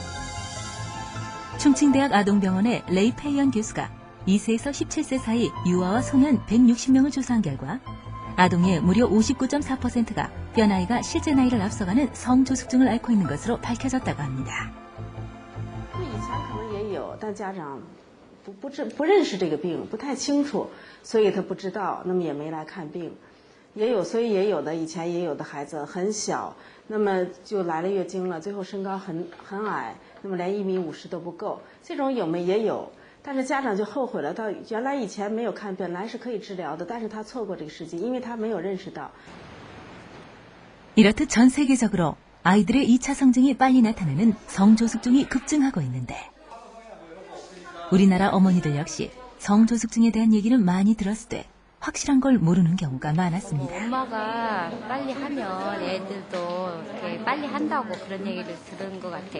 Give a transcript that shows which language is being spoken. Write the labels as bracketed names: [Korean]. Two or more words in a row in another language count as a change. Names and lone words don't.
[Korean] 충칭대학 아동병원의 레이 페이언 교수가 2세에서 17세 사이 유아와 소년 160명을 조사한 결과 아동의 무려 59.4%가 뼈 나이가 실제 나이를 앞서가는 성조숙증을 앓고 있는 것으로 밝혀졌다고 합니다. [Chinese] 可能也有，但家长不认识这个病，不太清楚，所以他不知道，那么也没来看病。也有，所以也有的以前也有的孩子很小，那么就来了月经了，最后身高很矮，那么连1.50米都不够，这种有没也有，但是家长就后悔了，到原来以前没有看，本来是可以治疗的，但是他错过这个时机，因为他没有认识到。 [Korean] 이렇듯 전 세계적으로 아이들의 2차 성징이 빨리 나타나는 성조숙증이 급증하고 있는데 우리나라 어머니들 역시 성조숙증에 대한 얘기는 많이 들었을 때 확실한 걸 모르는 경우가 많았습니다. 엄마가 빨리 하면 애들도 이렇게 빨리 한다고 그런 얘기를 들은 것 같아요.